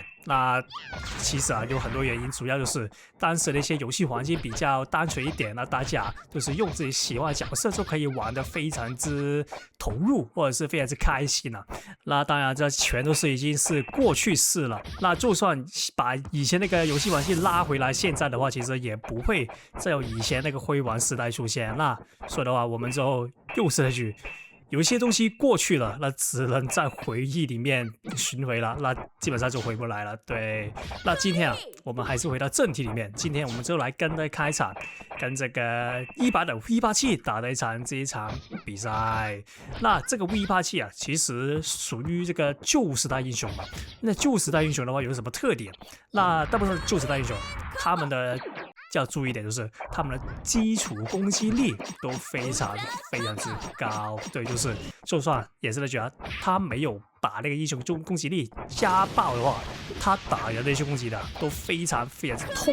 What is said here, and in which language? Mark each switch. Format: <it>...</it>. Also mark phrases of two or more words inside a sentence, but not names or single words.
<zh>那其實有很多原因，主要就是當時的一些遊戲環境比較單純一點，那大家就是用自己喜歡的角色就可以玩得非常之投入，或者是非常之開心。那當然這全都是已經是過去式了。那就算把以前那個遊戲環境拉回來，現在的話其實也不會再有以前那個輝煌時代出現。那所以的話，我們就又是那句，有一些東西過去了，那只能在回憶裡面尋回了，那基本上就回不來了。对，那今天我們還是回到正題裡面，今天我們就來跟大家開場，跟這個100的 V87 打的這一場比賽。那這個 V87 其實屬於這個舊時代英雄嘛。那舊時代英雄的話有什麼特點？那大部分舊時代英雄他們的要注意一點，就是他們的基礎攻擊力都非常之高。对，就是就算也是那句他沒有把那個英雄攻擊力加爆的話，他打人的一些攻擊的都非常之痛。</zh>